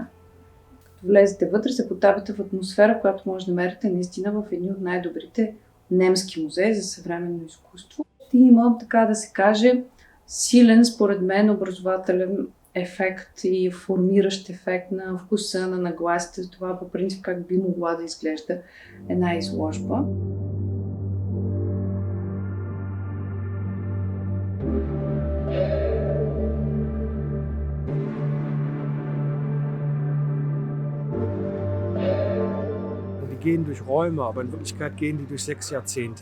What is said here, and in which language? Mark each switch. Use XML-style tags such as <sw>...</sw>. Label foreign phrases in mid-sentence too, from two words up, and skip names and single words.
<bg>Като влезете вътре, се потапяте в атмосфера, която може да намерите наистина в едни от най-добрите немски музеи за съвременно изкуство. И има, така да се каже, силен, според мен, образователен ефект и формиращ ефект на вкуса, на нагласите, за това по принцип как би могла да изглежда една изложба.</bg> <de>Gehen durch Räume, aber in Wirklichkeit gehen die durch 6 Jahrzehnte.</de>